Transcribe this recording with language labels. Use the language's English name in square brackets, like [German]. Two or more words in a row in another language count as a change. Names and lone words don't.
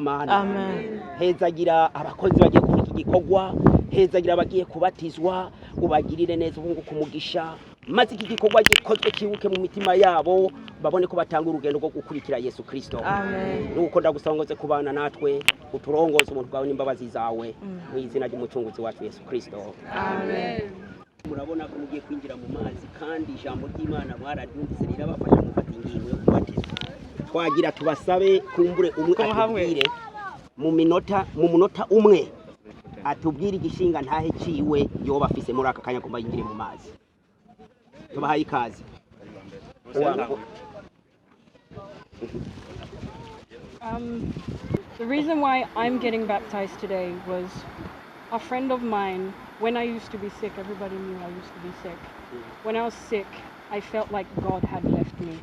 [Rundi] mana hezagira abakozi bagiye kuri iki gikorwa hezagira abagiye kubatizwa ubagirire neza ubunguka umugisha maze iki gikorwa gikozwe kibuke mu mitima yabo babone ko batanga urugendo rwo gukurikira Yesu Kristo nuko ndagusongoze kubana natwe uturongoze umuntu bwawe n'imbabazi zawe mu izina ry'umucunguzi wacu Yesu Kristo murabona ko mugiye kwinjira mu mazi kandi ijambo ry'Imana mwararyumvise rirabafasha gufata ingingo yo kubatizwa twagira tubasabe kumbure umwe atubwire mu munota umwe atubwire igishinga ntahe ciwe yoba afise muri aka kanya kumba yinjire mu mazi tubahaye ikaze [English] The reason why I'm getting baptized today was a friend of mine. When I used to be sick, everybody knew I used to be sick. When I was sick, I felt like God had left me.